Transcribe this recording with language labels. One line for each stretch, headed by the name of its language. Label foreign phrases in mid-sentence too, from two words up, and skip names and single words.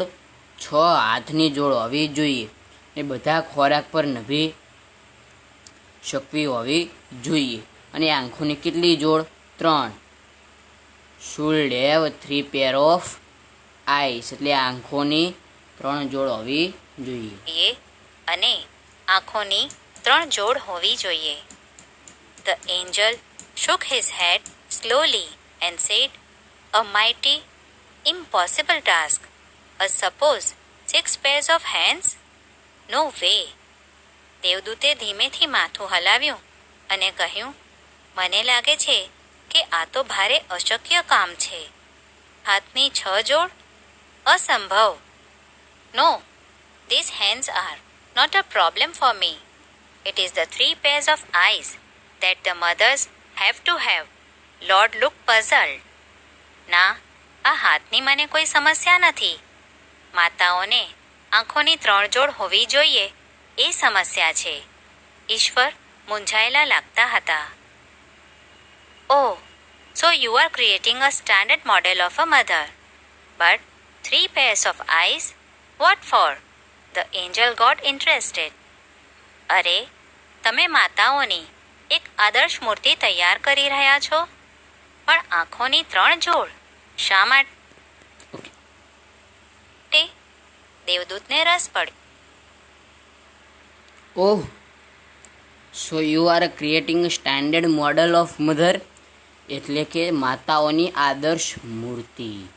Gujarati: 6 હાથની જોડ હોવી જોઈએ. એ બધા ખોરાક પર નભી શકવી હોવી જોઈએ. અને આંખોની કેટલી જોડ? 3.
English: should have 3 pair of eyes,
Gujarati: એટલે આંખોની 3 જોડ હોવી જોઈએ. અને આંખોની 3 જોડ હોવી જોઈએ.
English: The angel shook his head slowly and said, "A mighty, impossible task. Suppose 6 pairs of hands? No way."
Gujarati: દેવદૂતે ધીમેથી માથું હલાવ્યું અને કહ્યું, મને લાગે છે કે આ તો ભારે અશક્ય કામ છે. હાથની 6 જોડ? અસંભવ.
English: No, these hands are not a problem for me. It is the 3 pairs of eyes that the mothers have to have. Lord looked puzzled.
Gujarati: ના, આ હાથની મને કોઈ સમસ્યા નથી. માતાઓને આંખોની 3 જોડ હોવી જોઈએ એ સમસ્યા છે. ઈશ્વર મૂંઝાયેલા લાગતા હતા.
English: Oh, so you are creating a standard model of a mother. But 3 pairs of eyes? What for? The angel got interested.
Gujarati: અરે, તમે માતાઓની એક આદર્શ મૂર્તિ તૈયાર કરી રહ્યા છો, પણ આંખોની 3 જોડ શા માટે? દેવદૂતને રસ પડ્યો.
English: Oh, so you are creating standard model of mother,
Gujarati: એટલે કે માતાઓની આદર્શ મૂર્તિ.